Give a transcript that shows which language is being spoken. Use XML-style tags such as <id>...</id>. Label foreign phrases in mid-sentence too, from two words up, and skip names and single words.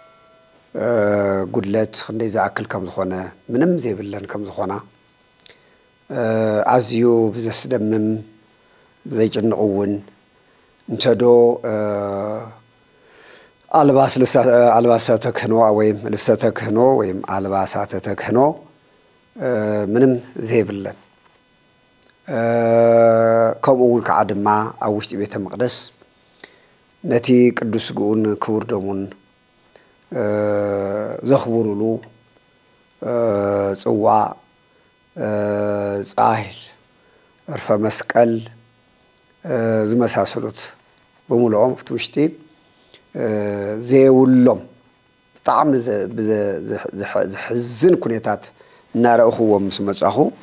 <ti>ጉድለት ክንደይ ዝኣክል ከም ዝኾነ ምንም ዘይብለን ከም ዝኾና ኣዝዩ ብዘስደምም ብዘይጭንቕ እውን እንተዶ ኣልባሳተ ክህኖ ወይም ልብሰተ ክህኖ ወይም ኣልባሳተ ተክህኖ ምንም ዘይብለን ከምኡ እውን ከዓ ድማ ኣብ ውሽጢ ቤተ መቅደስ ነቲ ቅዱስ ስግኡን ክቡር ደሙን ዘኽብሩሉ ጽዋዕ ጻሂል ዕርፈ መስቀል ዝመሳሰሉት ብምልኦም ኣብቲ ውሽጢ ዘይብሎም ብጣዕሚ ዝሕዝን ኩነታት እናረእኽዎም ምስ መጻኹ</ti>